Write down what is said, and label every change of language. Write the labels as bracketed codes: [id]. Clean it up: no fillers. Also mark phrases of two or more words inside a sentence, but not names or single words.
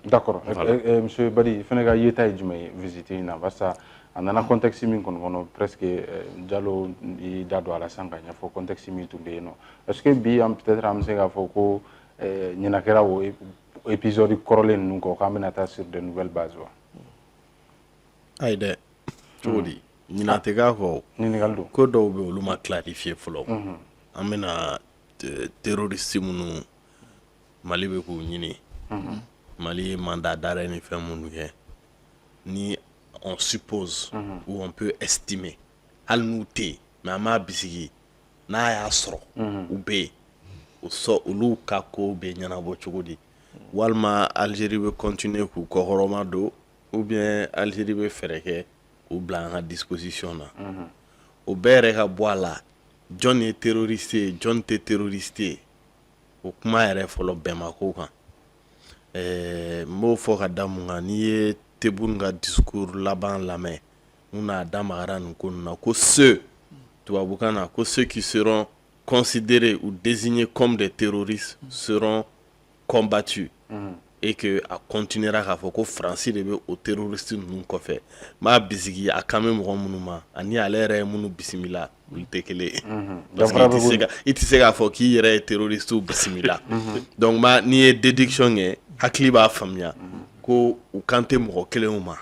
[fr] D'accord. [bm] Monsieur Badi, fɛnɛ ka yeta ye jumɛn ye visite in na barisa a nana contexte min kɔnɔ presque Diallo i da don a la sisan ka ɲɛfɔ contexte min tun bɛ yen nɔ [fr] est-ce que [bm] bi [fr] peut-être [bm] an bɛ se k'a fɔ ko ɲinan kɛra o épisode kɔrɔlen ninnu kɔ k'an bɛna taa [fr] sur de nouvelles bases [bm] wa. Ayi dɛ cogo di ɲinan tɛ k'a kɔ ɲininkali don ko dɔw bɛ olu ma clarifier fɔlɔ an bɛna terroriste minnu Mali bɛ k'u ɲini Mali ye [fr] mandat d'arrêt [bm] ni fɛn minnu kɛ ni [fr] on suppose ou on peut estimer [bm] hali n'u tɛ yen mais an b'a bisigi n'a y'a sɔrɔ u bɛ yen olu ka ko bɛ ɲɛnabɔ cogo di walima Algérie bɛ continuer k'u kɔkɔrɔma don [fr] ou bien [bm] Algérie bɛ fɛɛrɛ kɛ k'u bila an ka disposition na o bɛɛ yɛrɛ ka bɔ a la jɔn ye terroriste ye jɔn tɛ terroriste ye o kuma yɛrɛ fɔlɔ bɛnbako kan n b'o fɔ ka da mun kan n'i ye Tebboune ka discours laban lamɛn mun n'a da magara nin ko ninnu na ko ceux tubabukan na ko [fr] ceux qui seront considérés ou désignés comme des terroristes seront combattus et que [bm] a continuera k'a fɔ ko Faransi de bɛ o terroriste ninnu kɔfɛ m'a bisigi a kan bɛ mɔgɔ minnu ma ani ale yɛrɛ ye minnu bisimila olu tɛ kelen ye [fr] parce que [bm] i tɛ se k'a fɔ k'i yɛrɛ ye terroristew bisimila donc n'i ye déduction kɛ hakili b'a faamuya ko u kan tɛ mɔgɔ kelenw ma